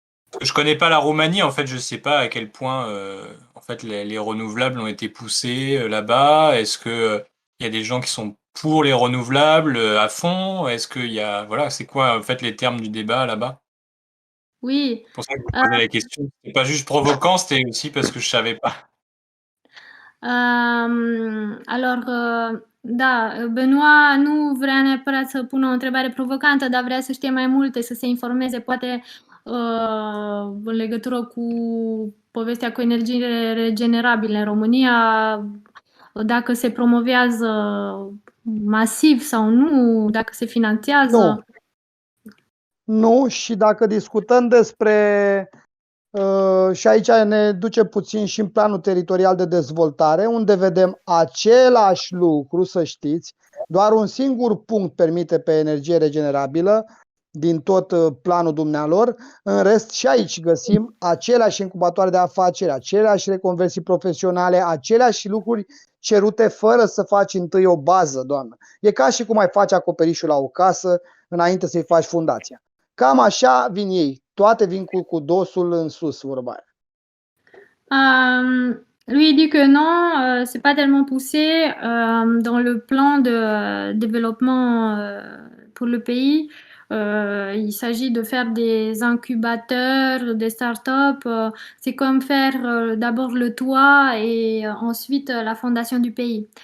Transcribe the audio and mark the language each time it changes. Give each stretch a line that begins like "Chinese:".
French: Parce que je connais pas la Roumanie, en fait, je sais pas à quel point en fait les renouvelables ont été poussés là-bas. Est-ce que il y a des gens qui sont pour les renouvelables à fond? Est-ce qu'il y a voilà, c'est quoi en fait les termes du débat là-bas? Oui, C'est pour ça que je vous posais la question. C'est pas juste provocant, c'était aussi parce que je savais pas.
Romanian: alors, da, Benoît nu vrea neapărat să pună o întrebare provocantă, dar vrea să știe mai multe, să se informeze, poate în legătură cu povestea cu energiile regenerabile în România, dacă se promovează masiv sau nu, dacă se finanțează. Nu, și dacă discutăm despre și aici ne duce puțin și în planul teritorial de dezvoltare, unde vedem același lucru, să știți, doar un singur punct permite pe energie regenerabilă din tot planul dumnealor, în rest și aici găsim aceleași incubatoare de afaceri, aceleași reconversii profesionale, aceleași lucruri cerute fără să faci întâi o bază, doamnă. E ca și cum ai face acoperișul la o casă înainte să-i faci fundația. Cam așa vin ei. Toate vin cu dosul în sus, vorba aia.
French: Lui, il dit que non, c'est pas tellement poussé dans le plan de développement pour le pays. Il s'agit de faire des incubateurs, des startups. C'est comme faire d'abord le toit et ensuite la fondation du pays.